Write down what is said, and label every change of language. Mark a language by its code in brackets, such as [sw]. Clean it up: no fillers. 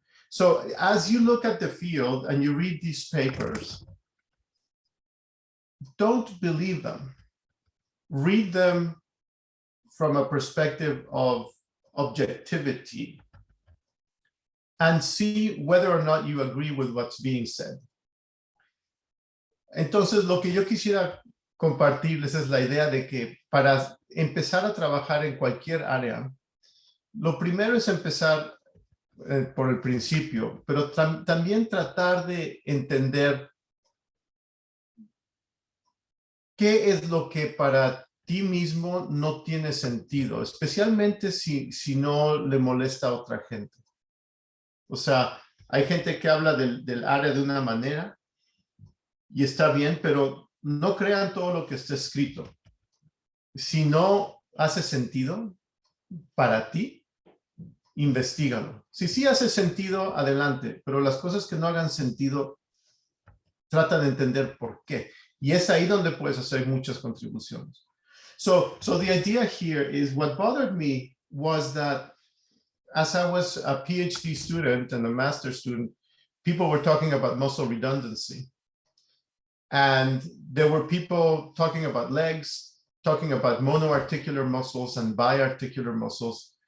[en] So as you look at the field and you read these papers, don't believe them. Read them from a perspective of objectivity and see whether or not you agree with what's being said. [es] Entonces, lo que yo quisiera compartirles es la idea de que para empezar a trabajar en cualquier área, lo primero es empezar por el principio, pero también tratar de entender qué es lo que para ti mismo no tiene sentido, especialmente si no le molesta a otra gente. O sea, hay gente que habla del área de una manera y está bien, pero no crean todo lo que está escrito. Si no hace sentido para ti, investígalo. Si sí hace sentido, adelante, pero las cosas que no hagan sentido, trata de entender por qué. Y es ahí donde puedes hacer muchas contribuciones. [en] So the idea here is, what bothered me was that as I was a PhD student and a master's student, people were talking about muscle redundancy. And there were people talking about legs, talking about monoarticular muscles and biarticular muscles.